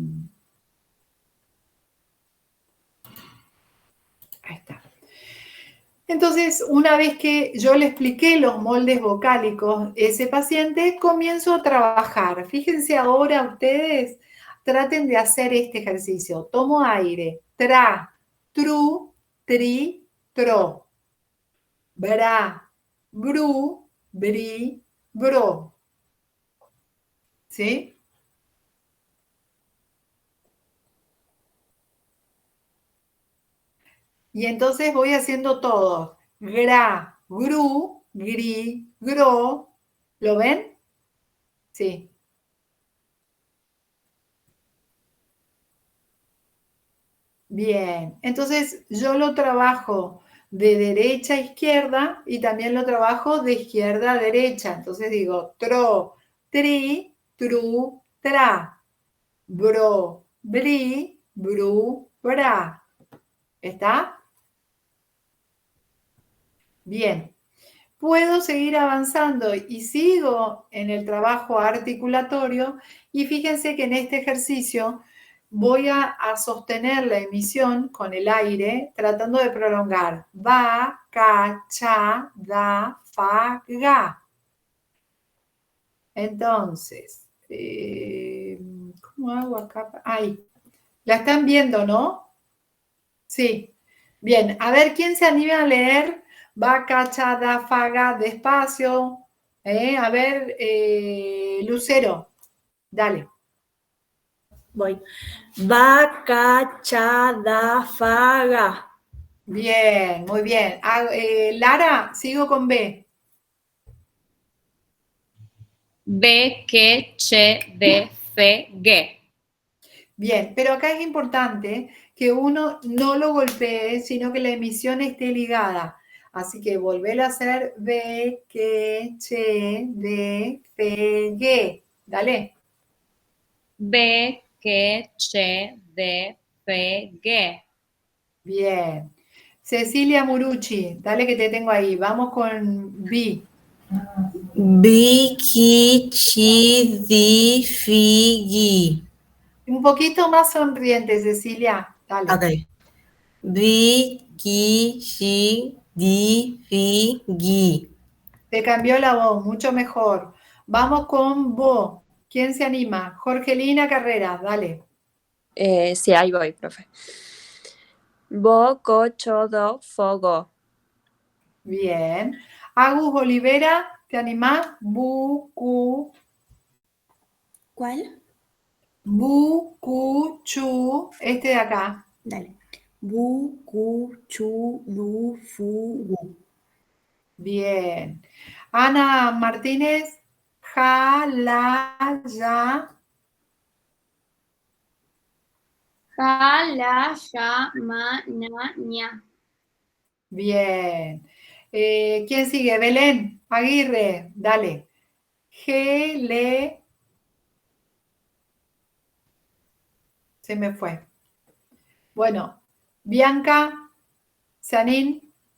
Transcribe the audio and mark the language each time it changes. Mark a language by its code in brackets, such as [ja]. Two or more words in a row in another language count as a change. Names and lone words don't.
[es] Ahí está. Entonces, una vez que yo le expliqué los moldes vocálicos a ese paciente, comienzo a trabajar. Fíjense ahora ustedes, traten de hacer este ejercicio. Tomo aire. Tra, tru, tri, tro. Bra, bru, bri, bro. ¿Sí? Y entonces voy haciendo todo. Gra, gru, gri, gro. ¿Lo ven? Sí. Bien. Entonces yo lo trabajo de derecha a izquierda y también lo trabajo de izquierda a derecha. Entonces digo tro, tri, tru, tra. Bro, bri, bru, bra. ¿Está? Bien. puedo seguir avanzando y sigo en el trabajo articulatorio y fíjense que en este ejercicio voy a sostener la emisión con el aire tratando de prolongar. Va, ca, cha, da, fa, ga. Entonces, ¿cómo hago acá? Ahí. ¿La están viendo, no? Sí. Bien, a ver, ¿quién se anima a leer? Va, ca, cha, da, fa, ga, despacio. A ver, Lucero, dale. Voy. Va, ca, cha, da, fa, ga. Bien, muy bien. Lara, sigo con B. B, que, che, de, fe, ge. Bien, pero acá es importante que uno no lo golpee, sino que la emisión esté ligada. Así que volver a hacer B, que, che, de, fe, ge. Dale. B, que, che, de, fe, ge. Bien. Cecilia Murucci, dale que te tengo ahí. Vamos con B. Bi, ki, chi, di, fi, gi. Un poquito más sonriente, Cecilia. Dale. Ok. Bi, ki, chi, di, fi, gi. Te cambió la voz, mucho mejor. Vamos con Bo. ¿Quién se anima? Jorgelina Carreras, dale. Sí, ahí voy, profe. Bo, co, cho, do, fo, go. Bien. Agus Olivera, ¿te animás? Bu, cu. ¿Cuál? Bu, cu, chu. Este de acá. Dale. Bu, cu, chu, lu, fu, gu. Bien. Ana Martínez, ja, la, ya. Ja, la, ya, ma, na, ña. Bien. ¿Quién sigue? Belén Aguirre, dale. G, le. Se me fue. Bueno, Bianca, Sanín.